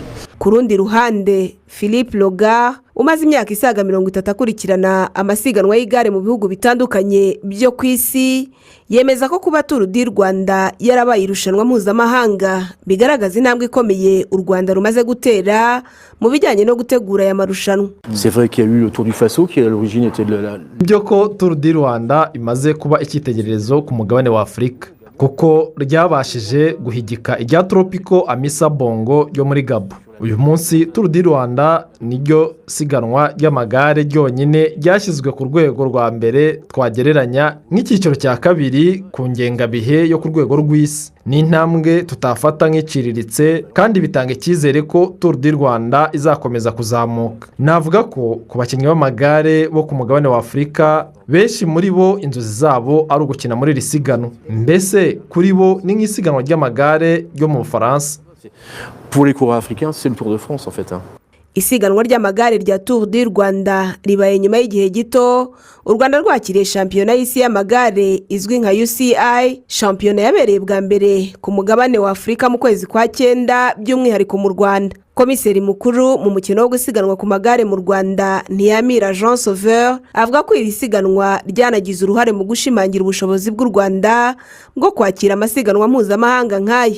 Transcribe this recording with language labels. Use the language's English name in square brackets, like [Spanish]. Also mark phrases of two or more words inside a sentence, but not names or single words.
[Kinyarwanda] Ku rundi ruhande Philippe Loga umaze imyaka isaga 30 akurikirana amasiganwa y'igare mu bihugu bitandukanye byo ku isi yemeza ko kuba Tour du Rwanda yarabaye irushanwa mpuzamahanga bigaragaza intambwe ikomeye u Rwanda rumaze gutera mu bijyanye no gutegura aya marushanwa. [French] C'est vrai qu'il y a eu le Tour du Faso qui à l'origine était de la [Kinyarwanda] byo ko Tour du Rwanda imaze kuba icyitegererezo ku mugabane wa Afrika kuko ryabashije guhigika irya Tropico Amissa Bongo ryo muri Gabo. Uyu munsi Tour du Rwanda niryo siganwa ry'amagare ryonyine ryashyizwe ku rwego rwa mbere twagereranya nk'icyiciro cya kabiri ku ngengabihe yo ku rwego rw'isi. Ni intambwe tutafata nk'iciriritse kandi bitanga icyizere ko Tour du Rwanda izakomeza kuzamuka. Navuga ko ku bakinnyi b'amagare bo ku mugabane wa Afrika benshi muri bo inzozi zabo ari ugukina muri iri siganwa. Mbese kuri bo ni nk'isiganwa ry'amagare ryo mu Bufaransa. [French] Pour les coureurs africains, c'est le Tour de France en fait. [Kinyarwanda] Isiganwa ry'amagare rya Tour du Rwanda ribaye nyuma y'igihe gito u Rwanda rwakiriye shampiyona y'isi y'amagare izwi nka UCI. Shampiyona yabereye bwa mbere ku mugabane wa Afrika mu kwezi kwa 9 by'umwihariko mu Rwanda. Komiseri mukuru mu mukino wo gusiganwa ku magare mu Rwanda Niyamira Jean Sauveur avuga ko iri siganwa ryanagize uruhare mu gushimangira ubushobozi bw'u Rwanda bwo kwakira amasiganwa mpuzamahanga nk'aya.